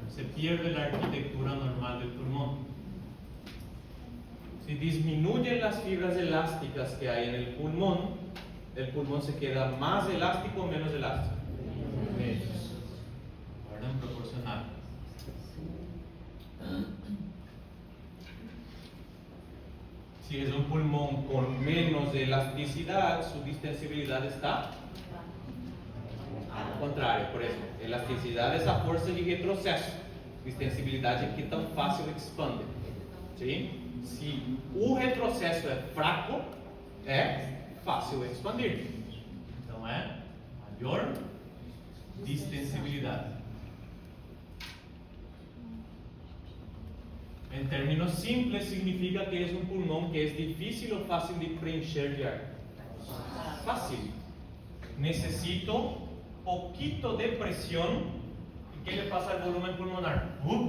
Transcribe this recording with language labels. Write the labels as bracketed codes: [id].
[es] Se pierde la arquitectura normal del pulmón. Si disminuyen las fibras elásticas que hay en el pulmón se queda más elástico o menos elástico. Menos. Orden proporcional. Si es un pulmón con menos elasticidad, su distensibilidad está al contrario, por eso. [pt] Elasticidade é essa força de retrocesso. Distensibilidade é que tão fácil expande. Sim? Se o retrocesso é fraco, é fácil expandir. Então é maior distensibilidade. [es] En términos simples, significa que es un pulmón que es difícil o fácil de preencher [pt] de ar. [es] Fácil. Necesito poquito de presión. ¿Y qué le pasa al volumen pulmonar?